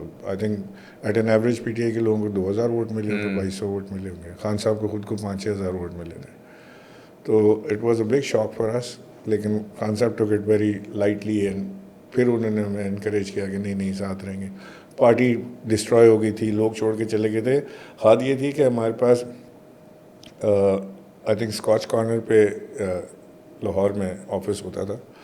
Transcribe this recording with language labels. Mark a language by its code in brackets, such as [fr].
[en] I think at an average [ur] PTI کے لوگوں کو 2000 ووٹ ملے تو 2200 ووٹ ملے ہوں گے. خان صاحب کو خود کو 5-6 ہزار ووٹ ملے تھے. تو [en] it was a big shock for us. [ur] لیکن خان صاحب [en] took it very lightly and [ur] پھر انہوں نے ہمیں انکریج کیا کہ نہیں ساتھ رہیں گے. پارٹی ڈسٹروائے ہو گئی تھی, لوگ چھوڑ کے چلے گئے تھے. حد یہ تھی کہ ہمارے پاس [en] I think [ur] اسکاچ کارنر پہ لاہور میں آفس ہوتا تھا.